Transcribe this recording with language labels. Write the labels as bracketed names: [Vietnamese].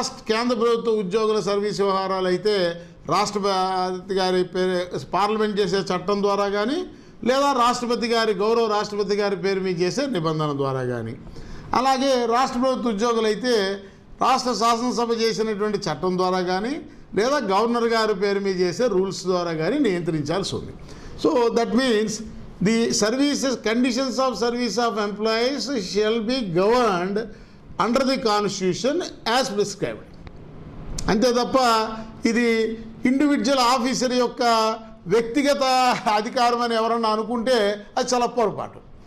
[Telugu] కేంద్ర ప్రభుత్వ ఉద్యోగుల సర్వీస్ వ్యవహారాలు అయితే రాష్ట్రపతి గారి పార్లమెంట్ చేసే చట్టం ద్వారా కానీ, లేదా గౌరవ రాష్ట్రపతి గారి పేరు మీద చేసే నిబంధన ద్వారా కానీ, అలాగే రాష్ట్ర ప్రభుత్వ ఉద్యోగులు అయితే రాష్ట్ర శాసనసభ చేసినటువంటి చట్టం ద్వారా కానీ, లేదా గవర్నర్ గారి పేరు మీద చేసే రూల్స్ ద్వారా కానీ నియంత్రించాల్సి ఉంది. [English] So that means the conditions of service of employees shall be governed under the constitution as prescribed. [Telugu] అంతే తప్ప ఇది ఇండివిజువల్ ఆఫీసర్ యొక్క వ్యక్తిగత అధికారం అని ఎవరన్నా అనుకుంటే అది చాలా పొరపాటు.